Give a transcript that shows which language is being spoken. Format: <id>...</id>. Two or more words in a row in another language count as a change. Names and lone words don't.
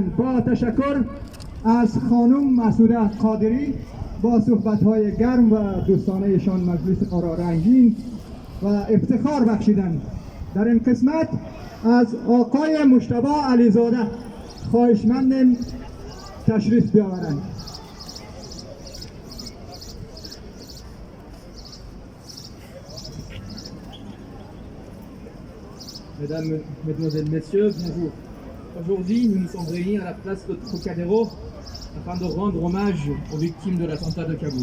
<fa>با تشکر از خانم مسعوده قادری با صحبت‌های گرم و دوستانه‌شان مجلس قرار رنگین و افتخار بخشیدن. در این قسمت از آقای مجتبی علیزاده خواهشمندم تشریف بیاورند.</fa> <fr>Mesdames, Mesdemoiselles, Messieurs, bonjour. Aujourd'hui, nous nous sommes réunis à la place de Trocadéro afin de rendre hommage aux victimes de l'attentat de Kaboul.</fr>